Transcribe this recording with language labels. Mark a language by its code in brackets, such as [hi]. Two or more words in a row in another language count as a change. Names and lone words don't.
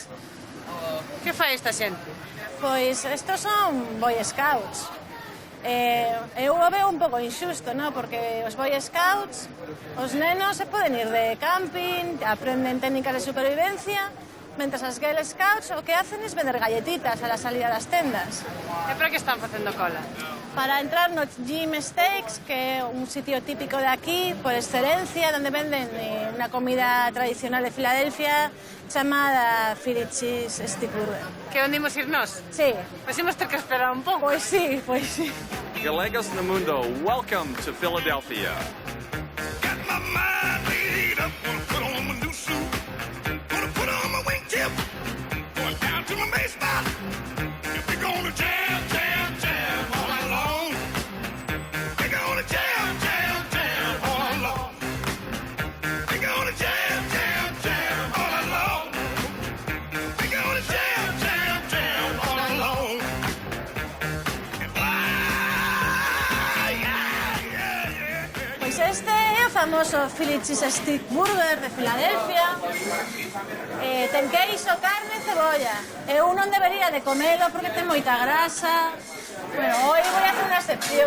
[gl] Que fai esta xente? Pois estos son Boy Scouts. Eu o veo un pouco injusto, non? Porque os Boy Scouts, os nenos se poden ir de camping, aprenden técnicas de supervivencia, mentras as Girl Scouts o que [es] hacen es vender galletitas a la salida [gl] das tendas. E para que están facendo cola? Para entrar no Jim Steaks, que é un sitio típico de aquí, por excelencia, donde venden unha comida tradicional de Filadelfia chamada Philly Cheese Stick Burger. Que onde imos ir nós? Sí. Pois imos ter que esperar un pouco. Pois sí, pois sí. Gallegos no Mundo, [en] welcome to Philadelphia. Got my mind made up, gonna put on my new suit, gonna put on my wingtip, going down to my base spot. We're gonna jam, jam, jam all along. We're gonna jam, jam, jam all along. We're gonna jam, jam, jam all along. We're gonna jam, jam, jam all along. And [gl] Pois este é o famoso Philly Cheese Stick Burger de Filadelfia. Ten queixo, carne e cebolla. Eu non debería de comelo porque ten moita grasa. [es] Bueno, hoy voy a hacer unha excepción.